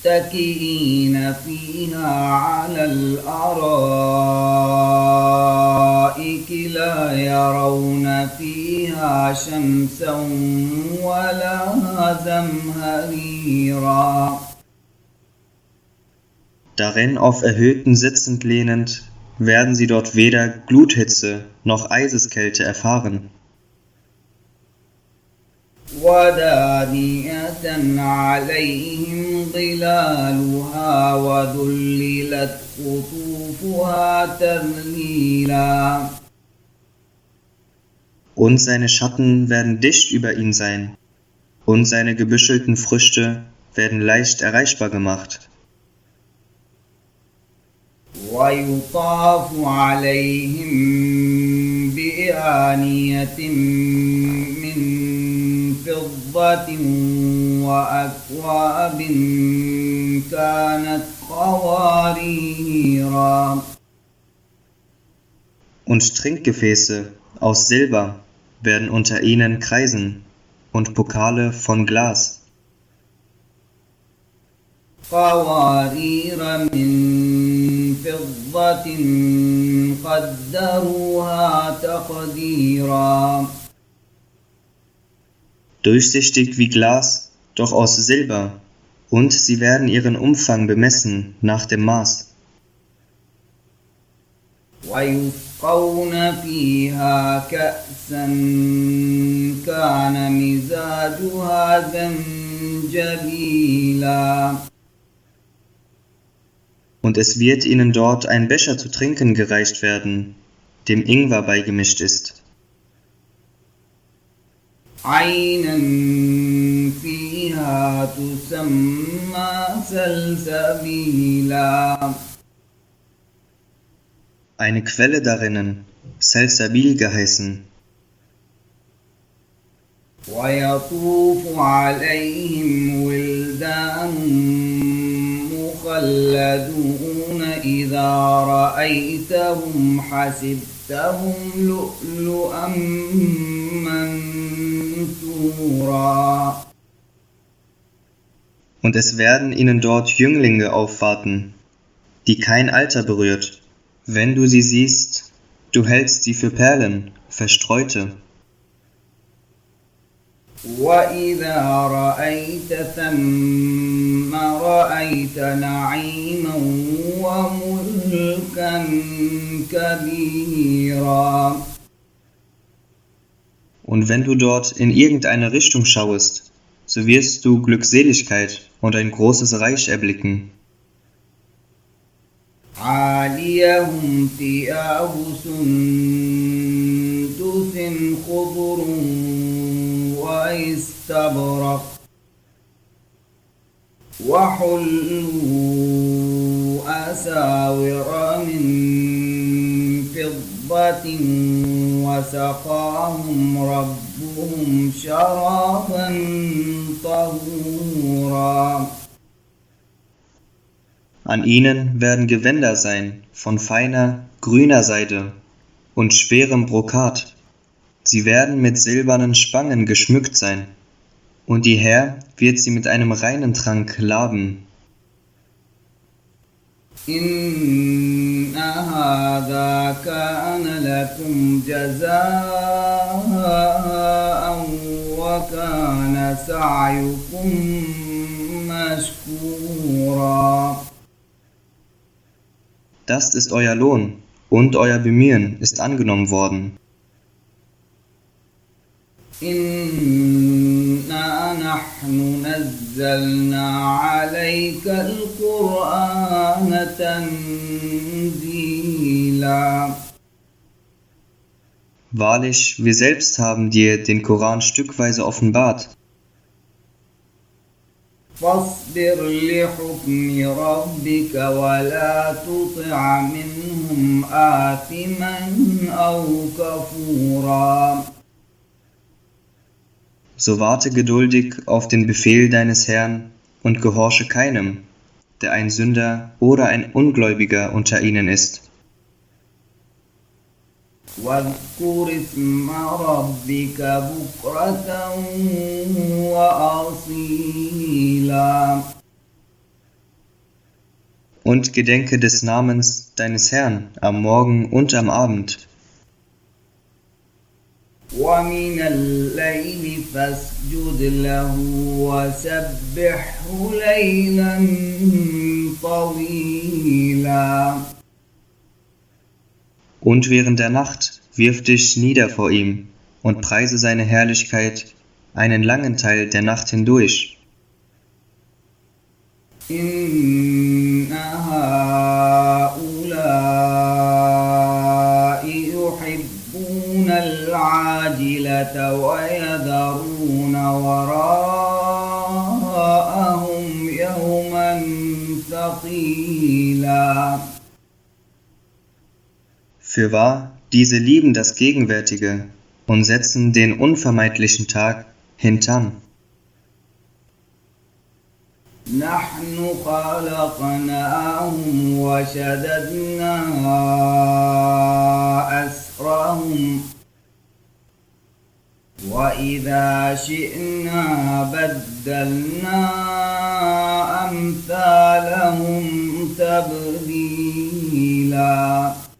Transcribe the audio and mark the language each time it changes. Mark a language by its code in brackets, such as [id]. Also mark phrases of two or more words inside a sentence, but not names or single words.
[ar] متكئين فيها على الأرائك لا يرون فيها شمسا ولا زمهريرا. [de] Darin auf erhöhten Sitzen lehnend, werden sie dort weder Gluthitze noch Eiseskälte erfahren. [ar] ودانية عليهم ظلالها وذللت قطوفها تذليلا. [de] Und seine Schatten werden dicht über ihn sein, und seine gebüschelten Früchte werden leicht erreichbar gemacht. [ar] ويطاف عليهم بآنية من فضة وأكواب كانت قواريرا. [de] Und Trinkgefäße aus Silber werden unter ihnen kreisen, und Pokale von Glas. [ar] قوارير من فضة قدروها تقديرا. [de] Durchsichtig wie Glas, doch aus Silber, und sie werden ihren Umfang bemessen nach dem Maß. [ar] ويسقون فيها كأسا كان مزاجها زنجبيلا. [de] Und es wird ihnen dort ein Becher zu trinken gereicht werden, dem Ingwer beigemischt ist. [ar] عينا فيها تسمى سلسبيلا. [de] Eine Quelle darinnen, Salsabil geheißen. [ar] ويطوف عليهم ولدان مخلدون إذا رأيتهم حسبتهم لؤلؤا منثورا. [de] Und es werden ihnen dort Jünglinge aufwarten, die kein Alter berührt. Wenn du sie siehst, du hältst sie für Perlen, verstreute. [ar] وإذا رأيت ثم رأيت نعيما وملكا كبيرا. [de] Und wenn du dort in irgendeine Richtung schauest, so wirst du Glückseligkeit und ein großes Reich erblicken. [ar] عاليهم ثياب سندس خضر واستبرق وحلوا أساور من فضة وسقاهم ربهم شرابا طهورا. [de] An ihnen werden Gewänder sein von feiner, grüner Seide und schwerem Brokat. Sie werden mit silbernen Spangen geschmückt sein, und die Herr wird sie mit einem reinen Trank laben. [ar] إن هذا كان لكم جزاء وكان سعيكم مشكورا. [de] Das ist euer Lohn, und euer Bemühen ist angenommen worden. [ar] إنا نحن نزلنا عليك القرآن تنزيلا. [de] Wahrlich, wir selbst haben dir den Koran stückweise offenbart. [ar] فاصبر لحكم ربك ولا تطع منهم آثما أو كفورا. [de] So warte geduldig auf den Befehl deines Herrn und gehorche keinem, der ein Sünder oder ein Ungläubiger unter ihnen ist. [ar] واذكر اسم ربك بكرة وأصيلا. [de] und gedenke des Namens deines Herrn am Morgen und am Abend. [ar] ومن الليل فاسجد له وسبحه ليلا طويلا. [de] Und während der Nacht wirf dich nieder vor ihm und preise seine Herrlichkeit einen langen Teil der Nacht hindurch. [ar] إن هؤلاء يحبون العاجلة ويذرون وراءهم يوما ثقيلا. [de] Fürwahr, diese lieben das Gegenwärtige und setzen den unvermeidlichen Tag hintan. [ar] نحن خلقناهم وشددنا أسرهم وإذا شئنا بدلنا أمثالهم تبديلا.